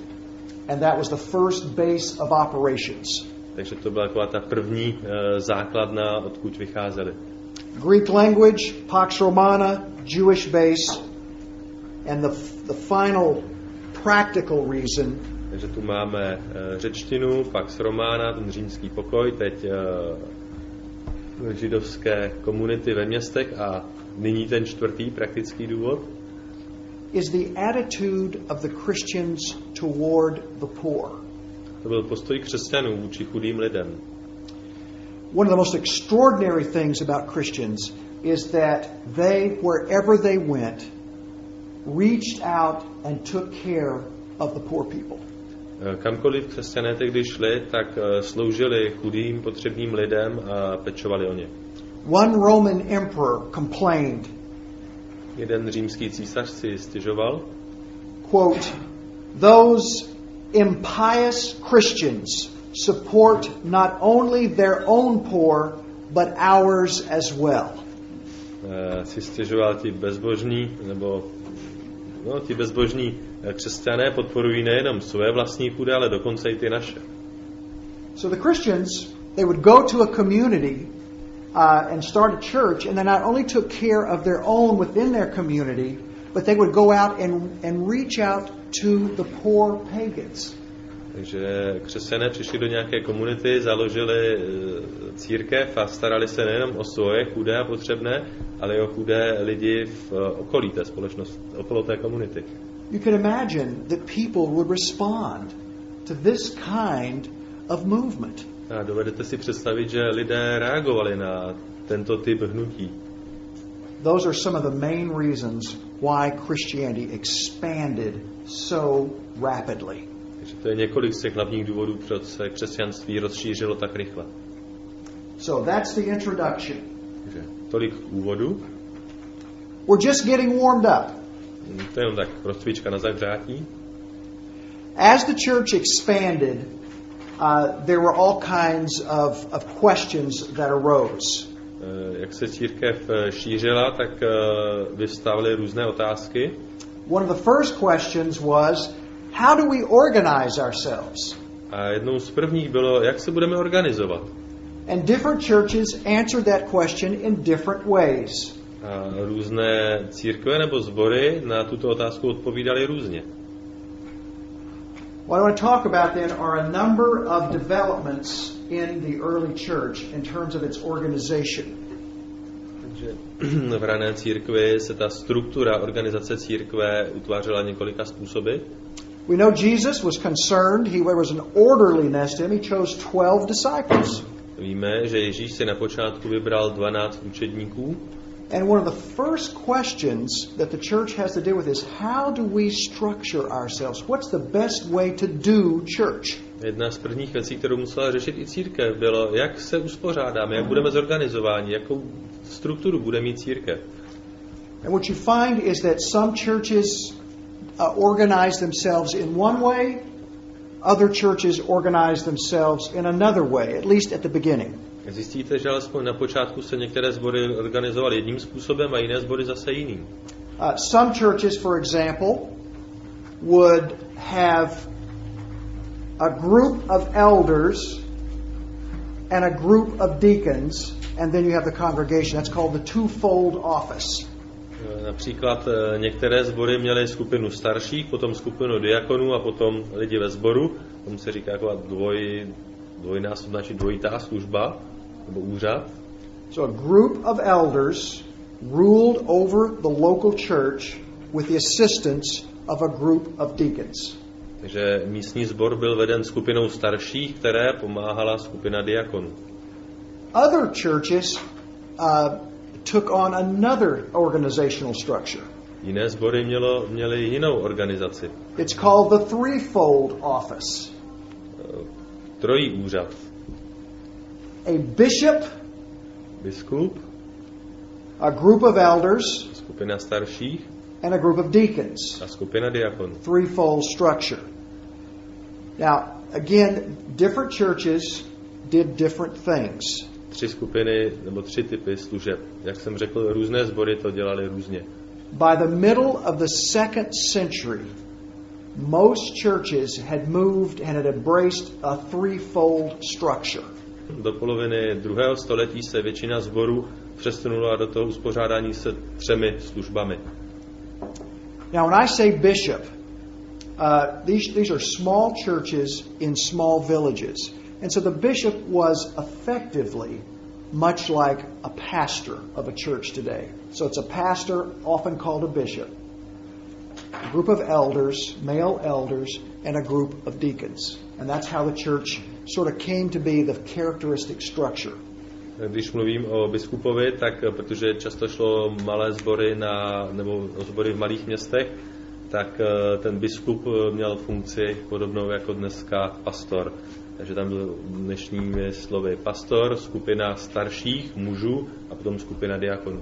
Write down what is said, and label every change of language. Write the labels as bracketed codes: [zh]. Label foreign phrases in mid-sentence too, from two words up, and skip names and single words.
[en] And that was the first base of operations. [cs] Takže to byla taková ta první základna, odkud vycházeli. [en] Greek language, Pax Romana, Jewish base, and the final practical reason. [cs] Takže tu máme řečtinu, Pax Romana, ten římský pokoj, teď židovské komunity ve městech a nyní ten čtvrtý praktický důvod. [en] Is the attitude of the Christians toward the poor. [cs] To byl postoj křesťanů vůči chudým lidem. [en] One of the most extraordinary things about Christians is that they, wherever they went, reached out and took care of the poor people. [cs] Kamkoliv křesťané tehdy šli, tak sloužili chudým, potřebným lidem a pečovali o ně. [en] One Roman emperor complained. [cs] Jeden římský císař si stěžoval. [en] Quote, those impious Christians support not only their own poor, but ours as well. [cs] Si stěžoval ti bezbožní, nebo ti bezbožní křesťané podporují nejenom své vlastní chudé, ale dokonce i ty naše. [en] So the Christians, they would go to a community and start a church, and they not only took care of their own within their community, but they would go out and reach out to the poor pagans. [cs] Takže křesťané přišli do nějaké komunity, založili církev a starali se nejenom o svoje chudé a potřebné, ale i o chudé lidi v okolí té společnosti, okolo té komunity. [en] You can imagine that people would respond to this kind of movement. [cs] A dovedete si představit, že lidé reagovali na tento typ hnutí. [en] Those are some of the main reasons why Christianity expanded so rapidly. [cs] Takže to je několik z těch hlavních důvodů, proč se křesťanství rozšířilo tak rychle. [en] So that's the introduction. [cs] Takže tolik úvodu. [en] We're just getting warmed up. [cs] To je jenom tak rozcvička na zahřátí. [en] As the church expanded, there were all kinds of questions that arose. [cs] Jak se církev šířila, tak vyvstávaly různé otázky. [en] One of the first questions was, how do we organize ourselves? [cs] A jednou z prvních bylo, jak se budeme organizovat. [en] And different churches answered that question in different ways. [cs] A různé církve nebo sbory na tuto otázku odpovídaly různě. [en] What I want to talk about then are a number of developments in the early church in terms of its organization. [cs] Takže v rané církvi se ta struktura organizace církve utvářela několika způsoby. [en] We know Jesus was concerned. There was an orderliness to him. He chose 12 disciples. [cs] Víme, že Ježíš si na počátku vybral 12 učedníků. [en] And one of the first questions that the church has to deal with is, how do we structure ourselves? What's the best way to do church? [cs] Jedna z prvních věcí, kterou musela řešit i církev, bylo, jak se uspořádáme, jak budeme zorganizováni, jakou strukturu bude mít církev. [en] And what you find is that some churches organize themselves in one way, other churches organize themselves in another way, at least at the beginning. [cs] Zjistíte, že alespoň na počátku se některé sbory organizovaly jedním způsobem a jiné sbory zase jiným. [en] Some churches, for example, would have a group of elders and a group of deacons, and then you have the congregation. That's called the twofold office. [cs] Například některé sbory měly skupinu starších, potom skupinu diakonů a potom lidi ve sboru. Tomu se říká jako dvojnásobná či dvojitá služba nebo úřad. [en] So a group of elders ruled over the local church with the assistance of a group of deacons. [cs] Takže místní sbor byl veden skupinou starších, které pomáhala skupina diakonů. [en] Other churches took on another organizational structure. [cs] Jiné sbory měly jinou organizaci. [en] It's called the threefold office. [cs] Trojí úřad. [en] A bishop, [cs] biskup, [en] a group of elders, [cs] skupina starších, [en] and a group of deacons. [cs] A skupina diakonů. [en] Threefold structure. Now, again, different churches did different things. [cs] Tři skupiny nebo tři typy služeb. Jak jsem řekl, různé sbory to dělali různě. [en] By the middle of the 2nd century, most churches had moved and had embraced a threefold structure. [cs] Do poloviny 2. století se většina sborů přesunula do toho uspořádání se 3 službami. [en] Now, when I say bishop, these are small churches in small villages. And so the bishop was effectively much like a pastor of a church today. So it's a pastor, often called a bishop. A group of elders, male elders, and a group of deacons. And that's how the church sort of came to be the characteristic structure. [cs] Když mluvím o biskupovi, tak protože často šlo malé sbory nebo sbory v malých městech, tak ten biskup měl funkci podobnou jako dneska pastor. Takže tam byl dnešními slovy pastor, skupina starších mužů a potom skupina diakonů.